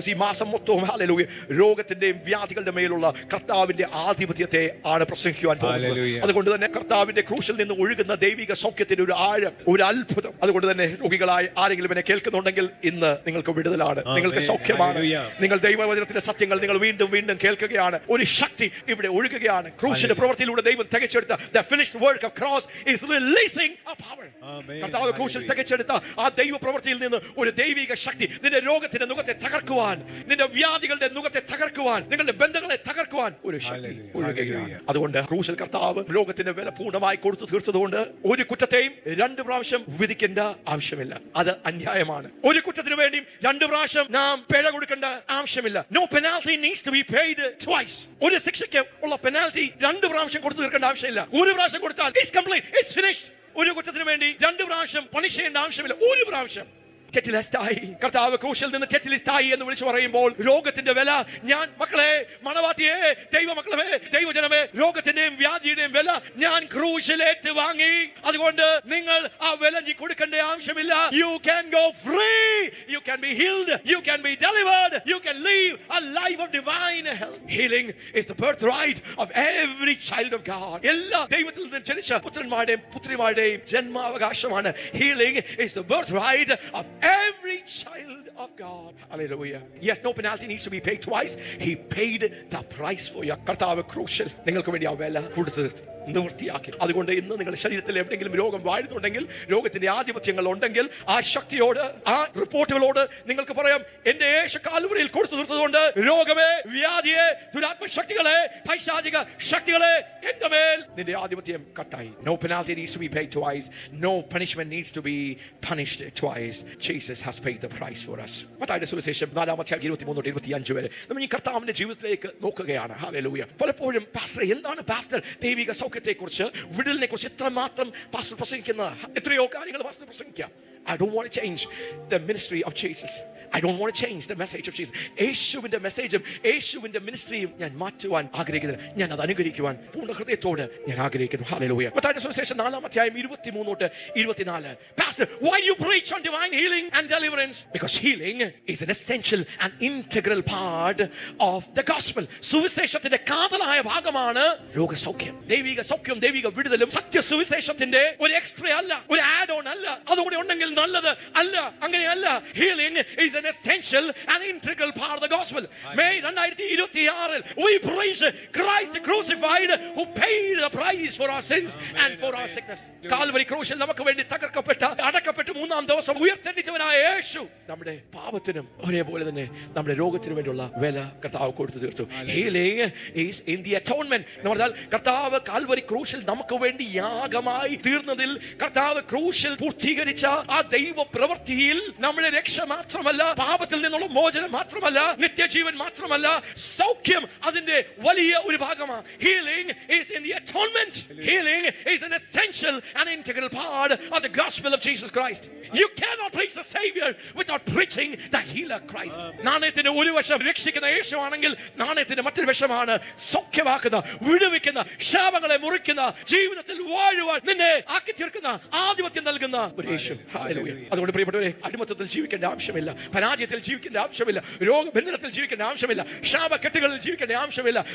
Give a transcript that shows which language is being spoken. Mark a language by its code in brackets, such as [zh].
[ml] ഈ മാസം മൊത്തവും ഹല്ലേലൂയ രോഗത്തിന്റെയും വ്യാധികളുടെ മേലുള്ള കർത്താവിന്റെ ആധിപത്യത്തെ ആണ് പ്രസംഗിക്കുവാൻ പോകുന്നത്. അതുകൊണ്ട് തന്നെ കർത്താവിന്റെ ക്രൂശിൽ നിന്ന് ഒഴുകുന്ന ദൈവിക സൗഖ്യത്തിന്റെ ഒരു ആഴം, ഒരു അത്ഭുതം. അതുകൊണ്ട് തന്നെ രോഗികളായി ആരെങ്കിലും എന്നെ കേൾക്കുന്നുണ്ടെങ്കിൽ ഇന്ന് നിങ്ങൾക്ക് വിടുതലാണ്, നിങ്ങൾക്ക് സൗഖ്യമാണ്. നിങ്ങൾ ദൈവവചനത്തിന്റെ സത്യങ്ങൾ നിങ്ങൾ വീണ്ടും വീണ്ടും കേൾക്കുകയാണ്. ഒരു ശക്തി ഇവിടെ ഒഴുകുകയാണ്. ക്രൂശിന്റെ പ്രവൃത്തിയിലൂടെ ദൈവം തികച്ചെടുത്ത [en] the finished work of cross is releasing a power. [ml] കർത്താവ് ക്രൂശിൽ തികച്ചെടുത്ത ആ ദൈവ പ്രവൃത്തിയിൽ നിന്ന് ഒരു ദൈവിക ശക്തി നിന്റെ രോഗത്തിന്റെ മുഖത്തെ തകർക്കുവാൻ, നിന്റെ വ്യാധികളുടെ മുഖത്തെ തകർക്കുവാൻ, നിങ്ങളുടെ ബന്ധങ്ങളെ തകർക്കുവാൻ ഒരു ശക്തി ഒഴുകുകയാണ്. അതുകൊണ്ട് ക്രൂശിൽ കർത്താവ് രോഗത്തിന്റെ വില പൂർണ്ണമായി കൊടുത്തു തീർച്ചതുകൊണ്ട് ഒരു കുറ്റത്തെയും രണ്ട് പ്രാവശ്യം വിധിക്കേണ്ട ആവശ്യമില്ല. അത് അന്യായമാണ്. ഒരു കുറ്റത്തിന് വേണ്ടിയും രണ്ട് പ്രാവശ്യം നാം പിഴ കൊടുക്കേണ്ട ആവശ്യമില്ല. [en] No penalty needs to be paid twice. [ml] ഒരു ശിക്ഷയ്ക്ക് ഉള്ള പെനാൽറ്റി രണ്ട് പ്രാവശ്യം കൊടുത്തു തീർക്കേണ്ട ആവശ്യമില്ല. ഒരു പ്രാവശ്യം കൊടുത്താൽ [en] it's complete, it's finished. [ml] ഒരു കുറ്റത്തിന് വേണ്ടി രണ്ട് പ്രാവശ്യം പണിഷ് ചെയ്യേണ്ട ആവശ്യമില്ല. ഒരു പ്രാവശ്യം കർത്താവ് ക്രൂശിൽ നിന്ന് തെറ്റിലിസ്റ്റായി എന്ന് വിളിച്ചു പറയുമ്പോൾ രോഗത്തിന്റെ വില, ഞാൻ മക്കളെ, മണവാട്ടിയെ, ദൈവമക്കളെ, ദൈവജനമേ, രോഗത്തിന്റെയും വ്യാധിയുടെയും വില ഞാൻ ക്രൂശിലേറ്റ് വാങ്ങി. അതുകൊണ്ട് നിങ്ങൾ ആ വില കൊടുക്കേണ്ട ആവശ്യമില്ല. [en] You can go free, you can be healed, you can be delivered, you can live a life of divine health. Healing is the birthright of every child of God. [ml] എല്ലാ ദൈവത്തിൽ നിന്ന് ജനിച്ച പുത്രന്മാരുടെയും പുത്രിമാരുടെയും ജന്മാവകാശമാണ്. [en] Healing is the birthright of every child of God. Hallelujah. Yes, no penalty needs to be paid twice. He paid the price for you. [ml] കർത്താവ് ക്രൂശിൽ നിങ്ങൾക്ക് വേണ്ടി ആ വില കൊടുത്തു നിവൃത്തിയാക്കി. അതുകൊണ്ട് ഇന്ന് നിങ്ങളുടെ ശരീരത്തിൽ എവിടെയെങ്കിലും രോഗം വാഴുന്നുണ്ടെങ്കിൽ, രോഗത്തിന്റെ ആധിപത്യങ്ങൾ ഉണ്ടെങ്കിൽ, ആ ശക്തിയോട്, ആ റിപ്പോർട്ടുകളോട് നിങ്ങൾക്ക് പറയാം, എന്റെ യേശു കാൽവരിയിൽ കൊടുത്തു തീർത്തതുകൊണ്ട് രോഗമേ, വ്യാധിയെ, ദുരാത്മ ശക്തികളെ, പൈശാചിക ശക്തികളെ, എന്റെ മേൽ നിന്റെ ആധിപത്യം കട്ടായി. [en] No penalty needs to be paid twice. No punishment needs to be punished twice. Jesus has paid the price for us. [ml] മത്തായിയുടെ സുവിശേഷം 4:23-25 വരെ നമ്മൾ ഈ കർത്താവിന്റെ ജീവിതത്തിലേക്ക് നോക്കുകയാണ്. ഹല്ലേലൂയ. പലപ്പോഴും പാസ്റ്റർ, എന്താണ് പാസ്റ്റർ ദൈവിക സൗഖ്യത്തെക്കുറിച്ച്, വിടുതലിനെ കുറിച്ച് എത്രമാത്രം പാസ്റ്റർ പ്രസംഗിക്കുന്ന എത്രയോ കാര്യങ്ങൾ pastor പ്രസംഗിക്കാം. [en] I don't want to change the ministry of Jesus. I don't want to change the message of Jesus. [ml] യേശുവിന്റെ മെസ്സേജും യേശുവിന്റെ മിനിസ്ട്രിയും ഞാൻ മാറ്റുവാൻ ആഗ്രഹിക്കുന്നില്ല. ഞാൻ അത് അനുകരിക്കുവാൻ പൂർണ്ണ ഹൃദയത്തോടെ ഞാൻ ആഗ്രഹിക്കുന്നു. ഹല്ലേലൂയ. മത്തായിയുടെ സുവിശേഷം 4:23-24. [en] Pastor, why do you preach on divine healing and deliverance? Because healing is an essential and integral part of the gospel. [ml] സുവിശേഷത്തിന്റെ കാതലായ ഭാഗമാണ് രോഗസൗഖ്യം. ദൈവിക സൗഖ്യം, ദൈവിക വിടുതലും സത്യ സുവിശേഷത്തിന്റെ ഒരു എക്സ്ട്രാ അല്ല, ഒരു ആഡ് ഓൺ അല്ല. അതുകൂടി ഉണ്ടെങ്കിൽ നല്ലത് അല്ല, അങ്ങനെയല്ല. [en] Healing is an an essential and integral part of the gospel. May 2026 we praise Christ crucified who paid the price for our sins and for our sickness. [ml] Calvary ക്രൂശിൽ നമുക്ക് വേണ്ടി തകർക്കപ്പെട്ട അടക്കപ്പെട്ട മൂന്നാം ദിവസം ഉയർത്തെഴുന്നേറ്റവനായ യേശു നമ്മുടെ പാപത്തിനും ഒരേപോലെ തന്നെ നമ്മുടെ രോഗത്തിനും വേണ്ടിയുള്ള വില കർത്താവ് കൊടുത്തു തീർത്തു. [en] Healing is in the atonement. [ml] എന്ന് പറഞ്ഞാൽ കർത്താവ് കാൽവരി ക്രൂശിൽ നമുക്ക് വേണ്ടി യാഗമായി തീർന്നതിൽ, കർത്താവ് ക്രൂശിൽ പൂർത്തീകരിച്ച ആ ദൈവ പ്രവൃത്തിയിൽ നമ്മുടെ രക്ഷ മാത്രമല്ല, പാപത്തിൽ നിന്നുള്ള മോചനം മാത്രമല്ല, നിത്യജീവൻ മാത്രമല്ല, സൗഖ്യം അതിന്റെ വലിയ ഒരു ഭാഗമാണ്. [en] Healing is in the atonement. Healing is an essential and integral part of the gospel of Jesus Christ. You cannot preach the Savior without preaching the healer Christ. [ml] നാണയത്തിന്റെ ഒരു വശം രക്ഷിക്കുന്ന യേശുവാണെങ്കിൽ നാണയത്തിന്റെ മറ്റൊരു വശമാണ് സൗഖ്യമാക്കുന്ന, വിടുവിക്കുന്ന, ശാപങ്ങളെ മുറിക്കുന്ന, ജീവിതത്തിൽ വാഴുവാൻ നിന്നെ ആക്കി തീർക്കുന്ന, ആധിപത്യം നൽകുന്ന ഒരു യേശു. ഹല്ലേലൂയ. അതുകൊണ്ട് പ്രിയപ്പെട്ടവരെ, അടിമത്തത്തിൽ ജീവിക്കേണ്ട ആവശ്യമില്ല, പരാജയത്തിൽ ജീവിക്കേണ്ട ആവശ്യമില്ല, രോഗബന്ധനത്തിൽ ജീവിക്കേണ്ട ആവശ്യമില്ല, ശാപക്കെട്ടുകളിൽ ജീവിക്കേണ്ട ആവശ്യമില്ല.